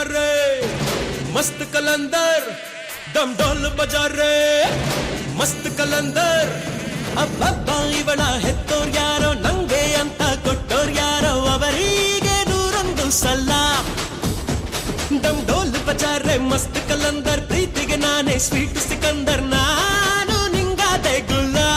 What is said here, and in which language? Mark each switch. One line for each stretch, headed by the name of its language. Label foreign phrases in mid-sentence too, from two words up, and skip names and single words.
Hindi: रे मस्त कलंदर, डम ढोल बजा रे मस्त कलंदर.
Kannada: ಅಬ್ಬಬ್ಬ ಇವಳ ಹೆತ್ತೋರ್ ಯಾರೋ ನಂಗೆ ಅಂತ ಕೊಟ್ಟೋರ್ ಯಾರೋ ಅವರಿಗೆ 101 ಸಲ.
Hindi: डम ढोल बजा रे मस्त कलंदर,
Kannada: ಪ್ರೀತಿಗೆ ನಾನೇ ಸ್ವೀಟ್ ಸಿಕಂದರ್, ನಾನು ನಿಂಗಾದೆ ಗುಲ್ಲ.